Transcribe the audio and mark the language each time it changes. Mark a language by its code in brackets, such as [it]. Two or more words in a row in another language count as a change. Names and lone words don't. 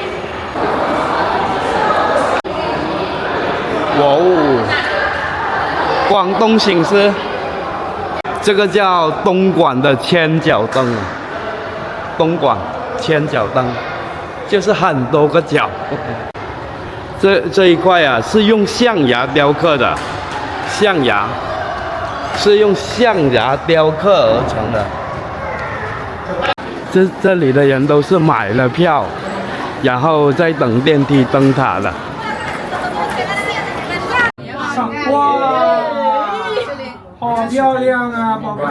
[zh] 哇哦，廣東醒獅，這個叫東莞的千角燈，東莞千角燈就是很多個角。這一塊啊，是用象牙雕刻的，象牙是用象牙雕刻而成的。這裡的人都是買了票，然後再等電梯登塔的。哇，好漂亮啊，寶貝！